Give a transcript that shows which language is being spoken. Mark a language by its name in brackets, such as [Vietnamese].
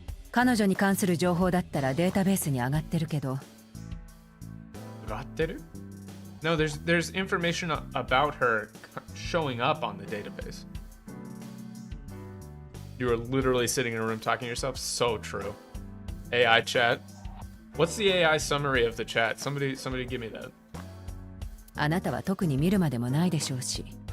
[Japanese] 彼女に関する情報だったらデータベースに上がってるけど。上がってる? [English] No, there's information about her showing up on the database. You were literally sitting in a room talking to yourself. So true. AI chat. What's the AI summary of the chat? Somebody give me that. [Japanese] あなたは特に見るまでもないでしょうし。